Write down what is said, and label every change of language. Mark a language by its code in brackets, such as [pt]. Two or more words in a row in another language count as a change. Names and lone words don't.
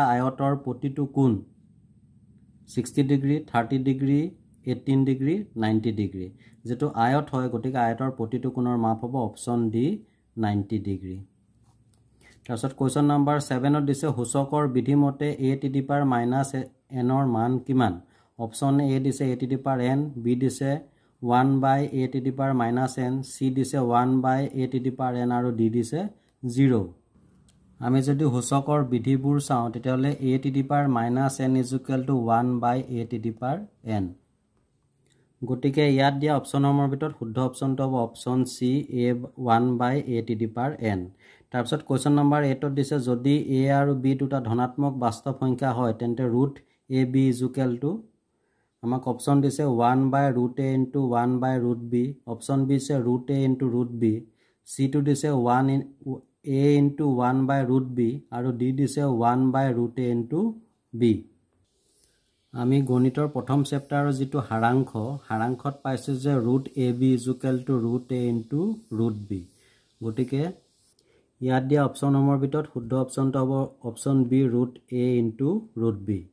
[as] আয়তৰ প্ৰতিটো কোণ 60 ডিগ্ৰী 30 ডিগ্ৰী 18 ডিগ্ৰী 90 ডিগ্ৰী যেটো আয়ত হয় গতিকে আয়তৰ প্ৰতিটো কোণৰ মাপ হ'ব [en] option D [as] 90 ডিগ্ৰী তাৰছত [en] question number [as] 7 ত দিছে সূচকৰ বিধি মতে [en] a to the power - [as] n ৰ মান কিমান [en] option A [as] দিছে [en] a to the power n [as] বি দিছে [en] 1/a to the power - n [as] সি দিছে [en] 1/a to the power n [as] আৰু ডি দিছে 0 আমি যদি সূচকৰ বিধিবোৰ চাওঁ তেতিয়াহলে [en] a to the power - n = 1/a to the power n [as] গতিকে ইয়াত দিয়া অপশ্যনৰ ভিতৰত শুদ্ধ অপশ্যনটো হ'ব [en] option C [as] a [en] 1/a to the power n [as] তাৰপিছত [en] question number [as] 8 ত দিছে যদি a আৰু b দুটা ধনাত্মক বাস্তৱ সংখ্যা হয় তেন্তে √ab = আমাক অপশ্যন দিছে 1/√a * 1/√b [en] option B [as] দিছে √a * √b সি টো দিছে 1a * 1/√b আৰু ডি দিছে 1/√a * b আমি গণিতৰ প্ৰথম চেপ্টাৰৰ যেটো হাৰাংখত পাইছো যে √ab = √a * √b গতিকে ইয়াত দিয়া অপশ্যনসমূহৰ ভিতৰত শুদ্ধ অপশ্যনটো হ'ব [en] option B [as] √a ইনটু √b।